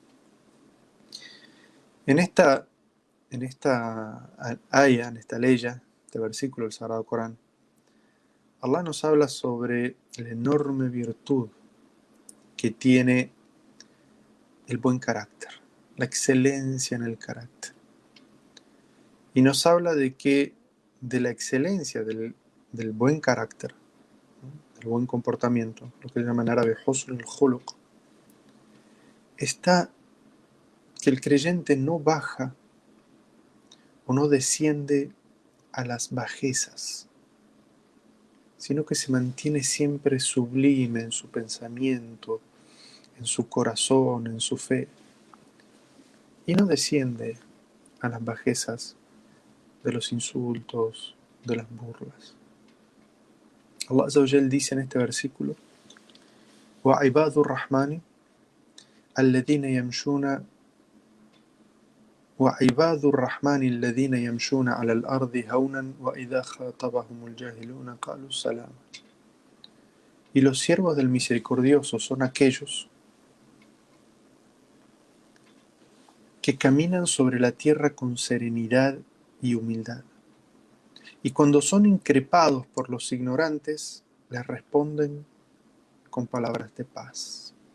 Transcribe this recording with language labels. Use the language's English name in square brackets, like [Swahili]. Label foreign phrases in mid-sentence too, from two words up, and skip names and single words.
[Spanish] En esta aya, en esta leya, este versículo del Sagrado Corán, Allah nos habla sobre la enorme virtud que tiene el buen carácter, la excelencia en el carácter. Y nos habla de la excelencia del buen carácter, ¿no?, del buen comportamiento, lo que llaman en árabe [Arabic] حسن الخلق, [Spanish] está que el creyente no baja o no desciende a las bajezas, sino que se mantiene siempre sublime en su pensamiento, en su corazón, en su fe, y no desciende a las bajezas de los insultos, de las burlas. [Arabic] الله عز وجل [Spanish] dice en este versículo: [Arabic] وَعِبَادُ الرَّحْمَنِ الَّذِينَ يَمْشُونَ عَلَى الْأَرْضِ هَوْنًا وَإِذَا خَاطَبَهُمُ الْجَاهِلُونَ قَالُوا سَلَامًا. [Spanish] Y los siervos del misericordioso son aquellos que caminan sobre la tierra con serenidad y humildad, y cuando son increpados por los ignorantes, les responden con palabras de paz.